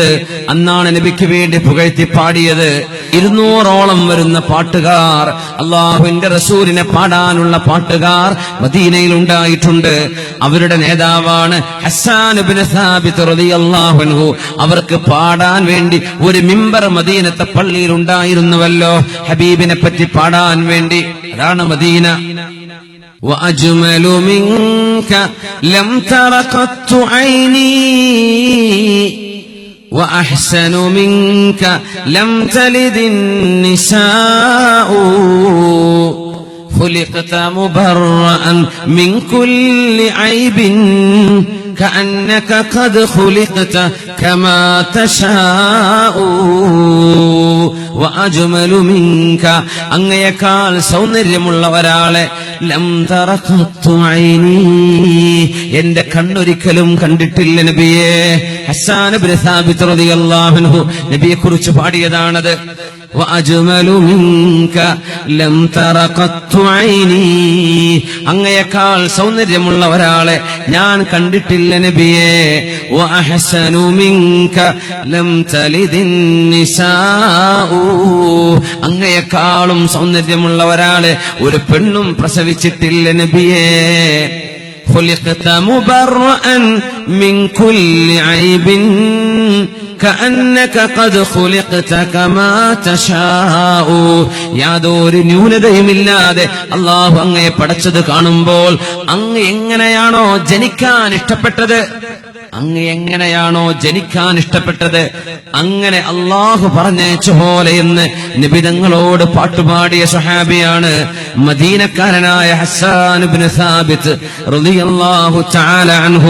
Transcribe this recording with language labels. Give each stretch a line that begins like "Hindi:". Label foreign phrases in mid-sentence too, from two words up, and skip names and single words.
Malayalam: അന്നാണ് നബിക്ക് വേണ്ടി പുകഴ്ത്തി പാടിയത്. 200ഓളം വരുന്ന പാട്ടുകാർ, അല്ലാഹുവിന്റെ റസൂലിനെ പാടാനുള്ള പാട്ടുകാർ മദീനയിൽ ഉണ്ടായിട്ടുണ്ട്. അവരുടെ നേതാവാണ് ഹസ്സാൻ ഇബ്നു സാബിത്ത്
Arabic: رضي الله عنه.
Malayalam: അവർക്ക് പാടാൻ വേണ്ടി ഒരു മിമ്പർ മദീനത്തെ പള്ളിയിൽ ഉണ്ടായിരുന്നുവല്ലോ, ഹബീബിനെ പറ്റി പാടാൻ വേണ്ടി. അതാണ് മദീന.
Arabic: وأجمل منك لم تر قط عيني وأحسن منك لم تلد النساء خلقت مبرأ من كل عيب كأنك قد خلقت كما تشاء وأجمل منك
Malayalam: അങ്ങയേക്കാൾ സൗന്ദര്യമുള്ള ഒരാളെ
Arabic: لم تر قط عيني
Malayalam: എന്റെ കണ്ണൊരിക്കലും കണ്ടിട്ടില്ല നബിയേ. ഹസ്സാൻ ഇബ്നു സാബിത്ത്
Arabic: رضي الله عنه
Malayalam: നബിയെ കുറിച്ച് പാടിയതാണത്.
Arabic: وأجمل منك لم تر قط عيني
Malayalam: അങ്ങയേക്കാൾ സൗന്ദര്യമുള്ള ഒരാളെ ഞാൻ കണ്ടിട്ടില്ല നബിയേ.
Arabic: وأحسن منك لم تلد النساء
Malayalam: അങ്ങയേക്കാളും സൗന്ദര്യമുള്ള ഒരാളെ ഒരു പെണ്ണും പ്രസവിച്ചിട്ടില്ല നബിയേ.
Arabic: خلقت مبرأ من كل عيب كأنك قد خلقت كما
Malayalam: تشاء യാതൊരു ന്യൂനതയുമില്ലാതെ അല്ലാഹു അങ്ങയെ പടച്ചത് കാണുമ്പോൾ അങ്ങ് എങ്ങനെയാണോ ജനിക്കാൻ ഇഷ്ടപ്പെട്ടത്, അങ്ങ് എങ്ങനെയാണോ ജനിക്കാൻ ഇഷ്ടപ്പെട്ടത് അങ്ങനെ അല്ലാഹു പറഞ്ഞേച്ച പോലെ എന്ന് നിബിതങ്ങളോട് പാട്ടുപാടിയ സ്വഹാബിയാണ് മദീനക്കാരനായ ഹസ്സാൻ ഇബ്നു സാബിത്ത്
Arabic: رضي الله تعالى عنه.